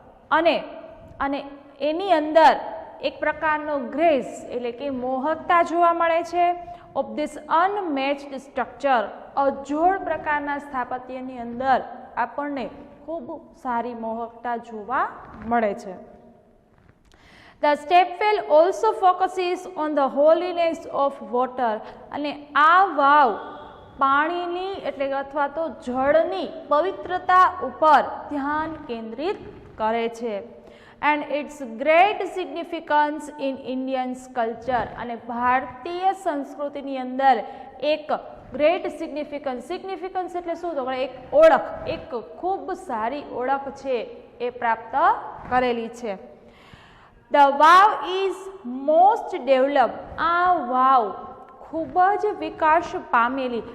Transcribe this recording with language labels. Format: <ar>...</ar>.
<gu>અને એની અંદર એક પ્રકારનો ગ્રેસ એટલે કે મોહકતા જોવા મળે છે.</gu> <en>of this unmatched structure,</en> <gu>અજોડ પ્રકારના સ્થાપત્યની અંદર આપણને ખૂબ સારી મોહકતા જોવા મળે છે.</gu> <en>The stepwell also focuses on the holiness of water.</en> <gu>અને આ વાવ પાણીની એટલે અથવા તો જળની પવિત્રતા ઉપર ધ્યાન કેન્દ્રિત કરે છે.</gu> <en>And its great significance in Indian culture.</en> <gu>અને ભારતીય સંસ્કૃતિની અંદર એક</gu> <en>great significance</en> <gu>એટલે શું? તો એક ઓળખ, એક ખૂબ સારી ઓળખ છે એ પ્રાપ્ત કરેલી છે.</gu> <en>The વાવ is most develop.</en> <gu>આ વાવ ખૂબ જ વિકાસ પામેલી.</gu>